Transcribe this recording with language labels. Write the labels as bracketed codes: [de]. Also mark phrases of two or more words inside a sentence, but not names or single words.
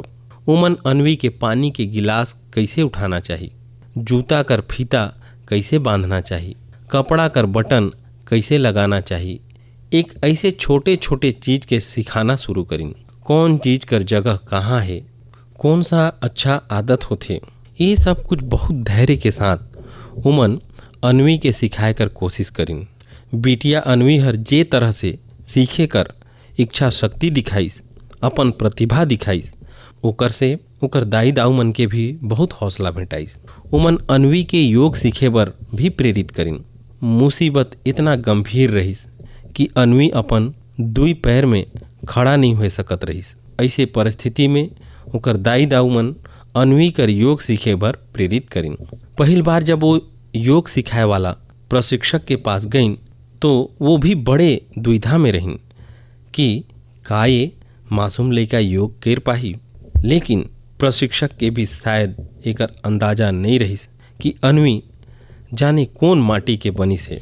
[hne] उमन अनवी के पानी के गिलास कैसे उठाना चाहिए, जूता कर फीता कैसे बांधना चाहिए, कपड़ा कर बटन कैसे लगाना चाहिए। एक ऐसे छोटे छोटे चीज के सिखाना शुरू करिन। कौन चीज कर जगह कहाँ है, कौन सा अच्छा आदत होते, ये सब कुछ बहुत धैर्य के साथ उमन अनवी के सिखाए कर कोशिश करिन। बिटिया अनवी हर जे तरह से सीखे कर इच्छा शक्ति दिखाइस, अपन प्रतिभा दिखाइस, ओकर से ओकर दाई दाऊ मन के भी बहुत हौसला भेटाइस। उमन अनवी के योग सीखे बर भी प्रेरित करिन। मुसीबत इतना गंभीर रहिस कि अनवी अपन 2 पैर में खड़ा नहीं हो सकत रहिस। ऐसे परिस्थिति में ओकर दाई दाऊ मन अनवी कर योग सीखे बर प्रेरित करिन। पहली बार जब वो योग सिखाए वाला प्रशिक्षक के पास गईन तो वो भी बड़े दुविधा में रहिन कि का ये मासूम लड़का योग कर पाही। लेकिन प्रशिक्षक के भी शायद एकर अंदाजा नहीं रहिस कि अनवी जाने कौन माटी के बनी से।